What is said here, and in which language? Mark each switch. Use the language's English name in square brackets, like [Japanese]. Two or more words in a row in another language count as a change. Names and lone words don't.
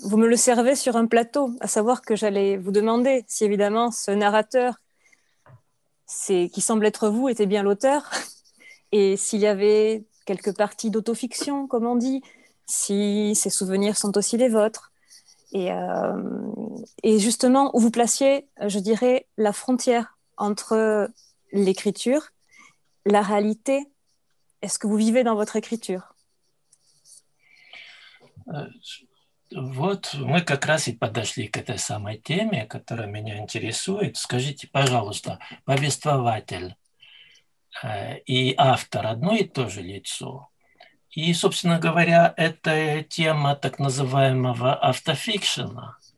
[French] Vous me le servez sur un plateau, à savoir que j'allais vous demander si évidemment ce narrateur qui semble être vous était bien l'auteur et s'il y avait quelques parties d'autofiction, comme on dit, si ces souvenirs sont aussi les vôtres. Et justement, où vous placiez, je dirais, la frontière entre l'écriture, la réalité. Est-ce que vous vivez dans votre écriture? [Russian] Вот мы как раз и подошли к этой самой теме, которая меня интересует. Скажите, пожалуйста, повествователь и автор одно и то же лицо? И, собственно говоря, это тема так называемого автофикшена.